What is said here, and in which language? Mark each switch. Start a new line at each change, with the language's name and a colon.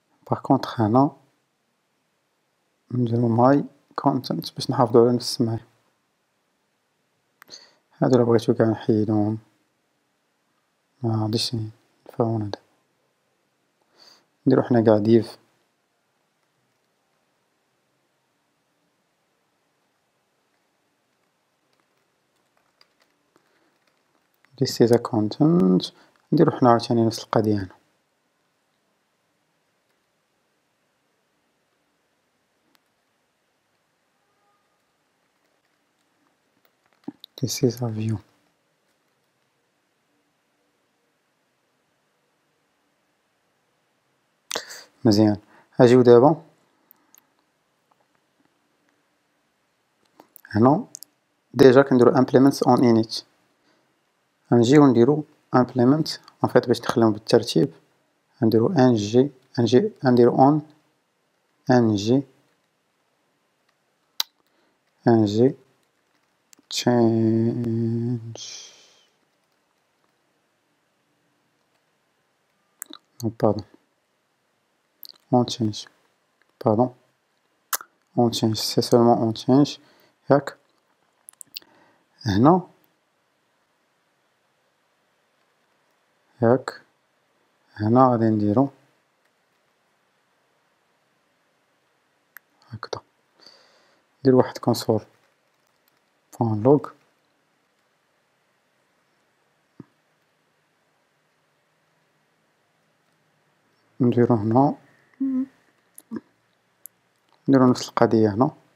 Arabic: باغ كونطخ هنا نديرو
English: my content
Arabic: باش نحافظو على نفس السمية. هادو الا بغيتو كاع نحيدوهم ما غاديش نفعونا هدا. نديرو حنا كاع div
English: this is a content.
Arabic: نديرو حنا عاوتاني نفس القضية هنا.
English: this is a view.
Arabic: مزيان. اجيو دابا هنا ديجا كنديرو implements on init. غنجيو نديرو implement
French: en fait
Arabic: باش نخليهم بالترتيب. غنديرو غنديرو on ng change
French: non pardon on change
Arabic: pardon on change c'est seulement on change ياك. هنا ياك هنا غادي نديرو هكذا. ندير واحد console point log نديرو هنا نديرو نفس القضية هنا.